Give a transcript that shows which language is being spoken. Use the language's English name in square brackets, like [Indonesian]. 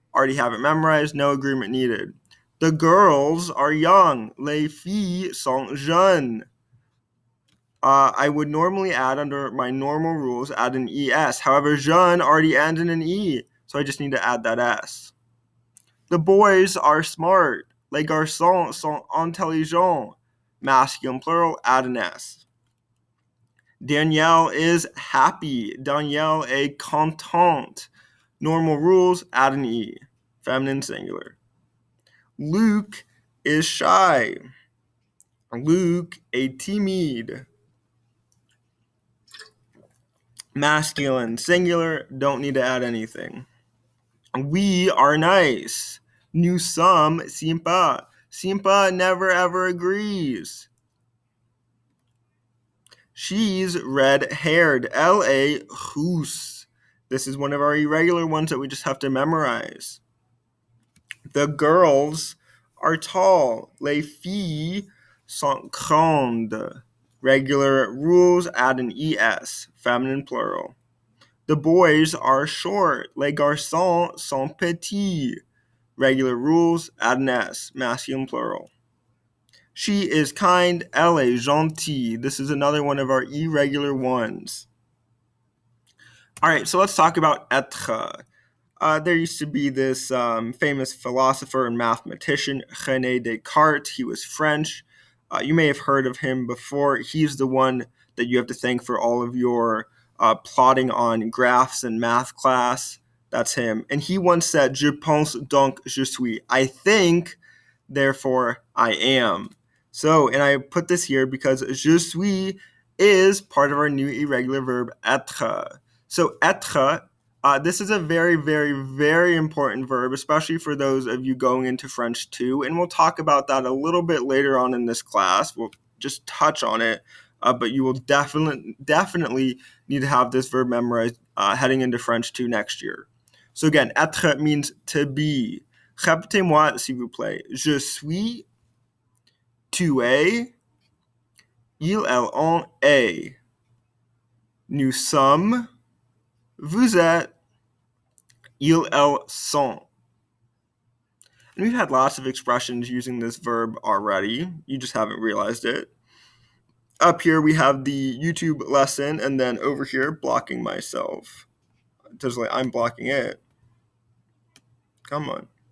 [English] Already have it memorized. No agreement needed. The girls are young. [French] Les filles sont jeunes. [English] I would normally add, under my normal rules, add an ES. However, jeune already ends in an E, so I just need to add that S. The boys are smart. [French] Les garçons sont intelligents. [English] Masculine plural, add an S. Danielle is happy. [French] Danielle est contente. [English] Normal rules, add an E. Feminine singular. Luke is shy. [French] Luke est timide. [English] Masculine singular, don't need to add anything. We are nice. [French] Nous sommes sympas. [English] Sympa never ever agrees. She's red-haired. [French] Elle est rousse. [English] This is one of our irregular ones that we just have to memorize. The girls are tall. [French] Les filles sont grandes. [English] Regular rules, add an ES. Feminine plural. The boys are short. [French] Les garçons sont petits. [English] Regular rules, add an S. Masculine plural. She is kind. [French] Elle est gentille. [English] This is another one of our irregular ones. All right, so let's talk about être. There used to be this famous philosopher and mathematician, René Descartes. He was French. You may have heard of him before. He's the one that you have to thank for all of your plotting on graphs in math class. That's him. And he once said, [French] Je pense donc je suis. [English] I think, therefore I am. So, and I put this here because je suis is part of our new irregular verb être. So, être, this is a very, very, very important verb, especially for those of you going into French 2. And we'll talk about that a little bit later on in this class. We'll just touch on it. But you will definitely need to have this verb memorized heading into French 2 next year. So again, être means to be. [French] Répétez-moi, s'il vous plaît. Je suis, tu es, ils, elles, on est. Nous sommes, vous êtes, ils, elles sont. [English] And we've had lots of expressions using this verb already. You just haven't realized it. Up here we have the YouTube lesson, and then over here, blocking myself. Just like I'm blocking it. Come on.